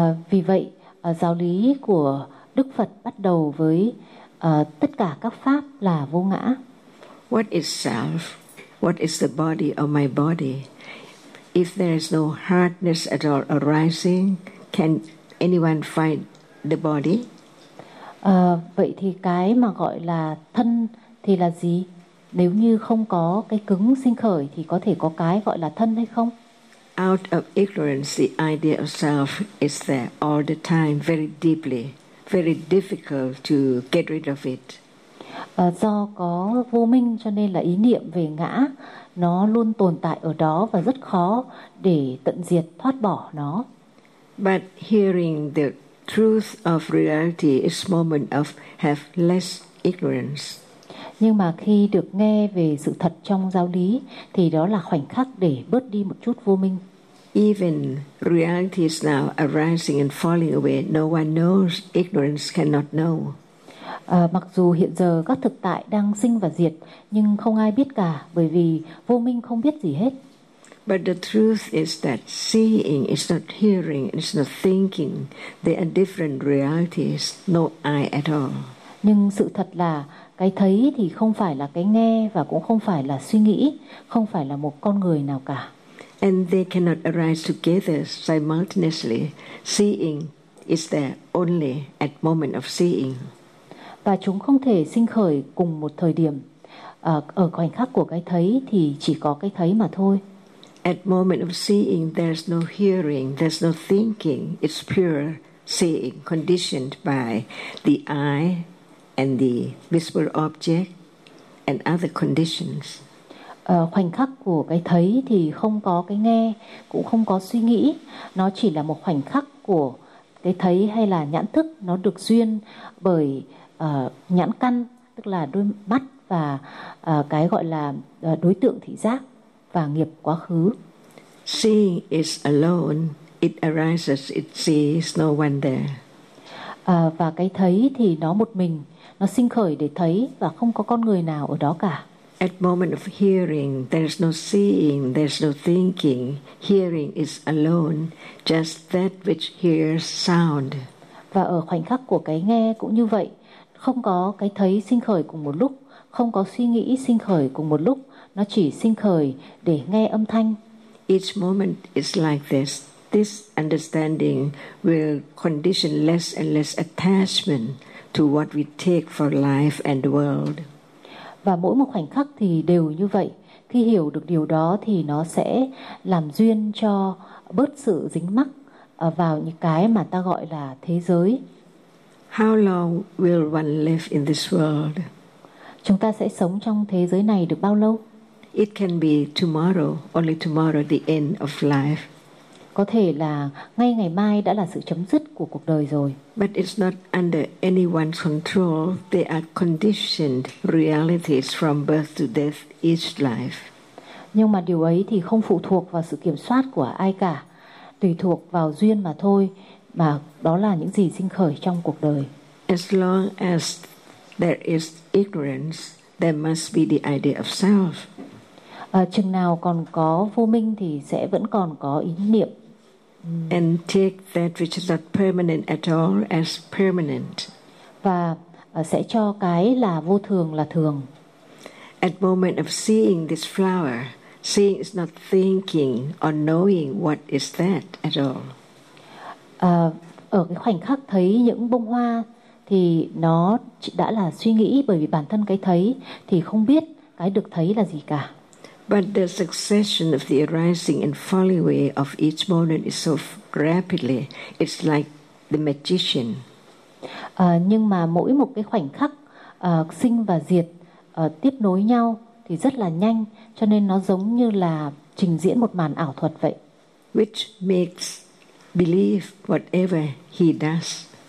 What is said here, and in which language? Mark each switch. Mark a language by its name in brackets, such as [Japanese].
[Vietnamese] Vì vậy, giáo lý của Đức Phật bắt đầu với tất cả các pháp là vô ngã. [English] What is self? What is the body of my body? If there is no hardness at all arising, can anyone find the body? [Vietnamese] Vậy thì cái mà gọi là thân thì là gì? Nếu như không có cái cứng sinh khởi thì có thể có cái gọi là thân hay không? [English] out of ignorance, the idea of self is there all the time, very deeply, very difficult to get rid of it. [Vietnamese] Do có vô minh cho nên là ý niệm về ngã nó luôn tồn tại ở đó và rất khó để tận diệt, thoát bỏ nó. [English] But hearing the truth of reality is moment of have less ignorance. [Vietnamese] Nhưng mà khi được nghe về sự thật trong giáo lý thì đó là khoảnh khắc để bớt đi một chút vô minh. [English] Even reality is now arising and falling away. No one knows. Ignorance cannot know. [Vietnamese] Mặc dù hiện giờ các thực tại đang sinh và diệt nhưng không ai biết cả bởi vì vô minh không biết gì hết. [English] But the truth is that seeing is not hearing, it's not thinking. They are different realities, no I at all. [Vietnamese] Nhưng sự thật là cái thấy thì không phải là cái nghe và cũng không phải là suy nghĩ, không phải là một con người nào cả. [English] And they cannot arise together simultaneously. Seeing is there only at moment of seeing. [Vietnamese] Và chúng không thể sinh khởi cùng một thời điểm. Ở khoảnh khắc của cái thấy thì chỉ có cái thấy mà thôi. [English] At moment of seeing, there's no hearing, there's no thinking. It's pure seeing, conditioned by the eye and the visible object and other conditions. [Vietnamese] Khoảnh khắc của cái thấy thì không có cái nghe, cũng không có suy nghĩ. Nó chỉ là một khoảnh khắc của cái thấy hay là nhãn thức. Nó được duyên bởi nhãn căn, tức là đôi mắt và cái gọi là đối tượng thị giác và nghiệp quá khứ. [English] Seeing is alone, it arises, it sees, no one there. [Vietnamese] Và cái thấy thì nó một mình, nó sinh khởi để thấy và không có con người nào ở đó cả. [English] At moment of hearing, there's no seeing, there's no thinking. Hearing is alone, just that which hears sound. [Vietnamese] Và ở khoảnh khắc của cái nghe cũng như vậy, không có cái thấy sinh khởi cùng một lúc, không có suy nghĩ sinh khởi cùng một lúc. Nó chỉ sinh khởi để nghe âm thanh. [English] Each moment is like this. This understanding will condition less and less attachment to what we take for life and the world. [Vietnamese] Và mỗi một khoảnh khắc thì đều như vậy. Khi hiểu được điều đó thì nó sẽ làm duyên cho bớt sự dính mắc vào những cái mà ta gọi là thế giới. [English] How long will one live in this world? [Vietnamese] Chúng ta sẽ sống trong thế giới này được bao lâu? [English] It can be tomorrow, only tomorrow, the end of life. [Vietnamese] Có thể là ngay ngày mai đã là sự chấm dứt của cuộc đời rồi. [English] But it's not under anyone's control. They are conditioned realities from birth to death each life. [Vietnamese] Nhưng mà điều ấy thì không phụ thuộc vào sự kiểm soát của ai cả. Tùy thuộc vào duyên mà thôi. Mà đó là những gì sinh khởi trong cuộc đời. [English] As long as there is ignorance, there must be the idea of self. [Vietnamese] Chừng nào còn có vô minh thì sẽ vẫn còn có ý niệm. [English] And take that which is not permanent at all as permanent. [Vietnamese] Và sẽ cho cái là vô thường là thường. [English] At moment of seeing this flower, seeing is not thinking or knowing what is that at all. [Vietnamese] Ở cái khoảnh khắc thấy những bông hoa thì nó đã là suy nghĩ bởi vì bản thân cái thấy thì không biết cái được thấy là gì cả. [English] But the succession of the arising and falling away of each moment is so rapidly, it's like the magician. [Vietnamese] Nhưng mà mỗi một cái khoảnh khắc sinh và diệt tiếp nối nhau thì rất là nhanh, cho nên nó giống như là trình diễn một màn ảo thuật vậy. [English] Which makes believe whatever he does.